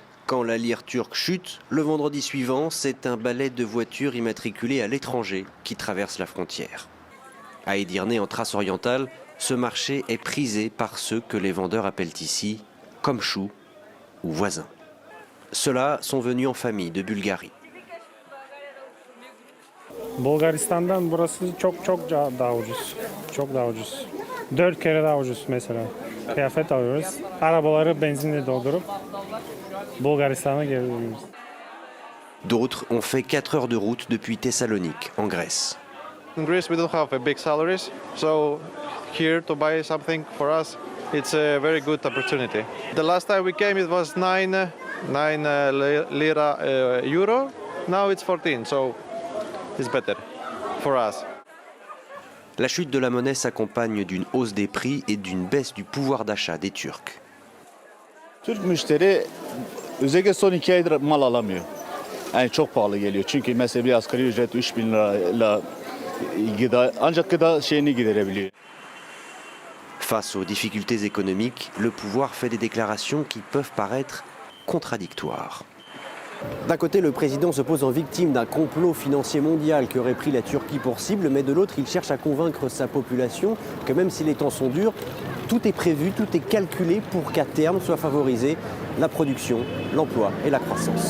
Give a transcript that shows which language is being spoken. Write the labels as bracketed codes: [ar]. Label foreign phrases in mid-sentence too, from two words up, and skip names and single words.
[fr] Quand la lire turque chute, le vendredi suivant, c'est un balai de voitures immatriculées à l'étranger qui traverse la frontière. À Edirne, en Thrace orientale, ce marché est prisé par ceux que les vendeurs appellent ici komchus ou voisins. Ceux-là sont venus en famille de Bulgarie. [tr] Bulgaristan'dan burası çok daha ucuz. Çok daha ucuz. 4 kere daha ucuz mesela. Kıyafet alıyoruz. Arabaları benzinle doldurup Bulgaristan'a geri dönüyoruz. [fr] D'autres ont fait 4 heures de route depuis Thessalonique, en Grèce. [en] In Greece we don't have a big salaries, so here to buy something for us, it's a very good opportunity. The last time we came it was 9 lira euro. Now it's 14, so it's better for us. [fr] La chute de la monnaie s'accompagne d'une hausse des prix et d'une baisse du pouvoir d'achat des Turcs. [tr] Türk müşteri özellikle son 2 aydır mal alamıyor. Yani çok pahalı geliyor. Çünkü mesela bir asgari ücret 3.000 lirayla ancak gıda şeyini giderebiliyor. [fr] Face aux difficultés économiques, le pouvoir fait des déclarations qui peuvent paraître contradictoires. D'un côté, le président se pose en victime d'un complot financier mondial qui aurait pris la Turquie pour cible, mais de l'autre, il cherche à convaincre sa population que même si les temps sont durs, tout est prévu, tout est calculé pour qu'à terme soit favorisée la production, l'emploi et la croissance.